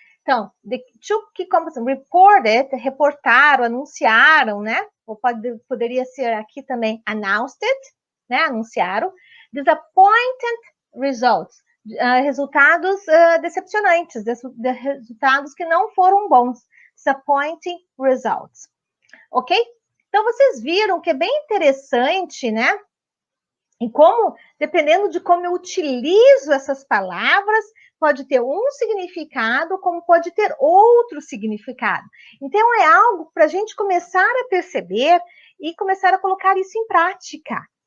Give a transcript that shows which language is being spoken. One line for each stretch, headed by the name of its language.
English: Então, the two key companies reported,
Portuguese: reportaram, anunciaram,
English: né?
Portuguese: Ou poderia ser aqui também
English: announced it,
Portuguese: né? Anunciaram.
English: Disappointed results.
Portuguese: Resultados decepcionantes, resultados que não foram bons.
English: Disappointing results. Ok?
Portuguese: Então, vocês viram que é bem interessante, né? E como, dependendo de como eu utilizo essas palavras, pode ter um significado, como pode ter outro significado. Então, é algo para a gente começar a perceber e começar a colocar isso em prática.